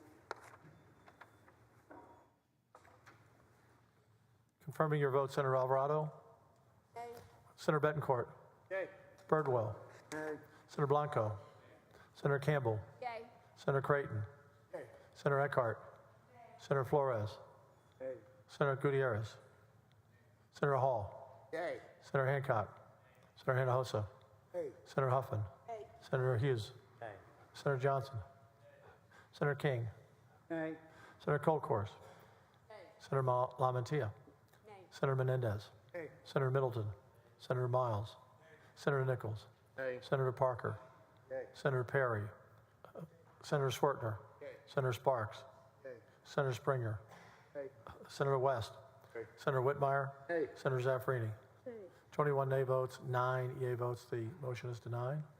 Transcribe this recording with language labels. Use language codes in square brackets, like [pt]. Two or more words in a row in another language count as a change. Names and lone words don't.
[en] Confirming your vote, Senator Alvarado. Yay. Senator Betancourt. Yay. Birdwell. Nay. Senator Blanco. Senator Campbell. Yay. Senator Creighton. Yay. Senator Eckhart. Senator Flores. Yay. Senator Gutierrez. Senator Hall. Yay. Senator Hancock. Senator Hinojosa. Yay. Senator Huffman. Yay. Senator Hughes. Nay. Senator Johnson. Senator King. Nay. Senator Colcourse. Yay. Senator LaMantia. Nay. Senator Menendez. Yay. Senator Middleton. Senator Miles. Senator Nichols. Yay. Senator Parker. Yay. Senator Perry. Senator Swertner. Yay. Senator Sparks. Yay. Senator Springer. Yay. Senator West. Yay. Senator Whitmire. Yay. Senator Zaffarini. Yay. 21 nay votes, 9 yea votes. The motion is denied.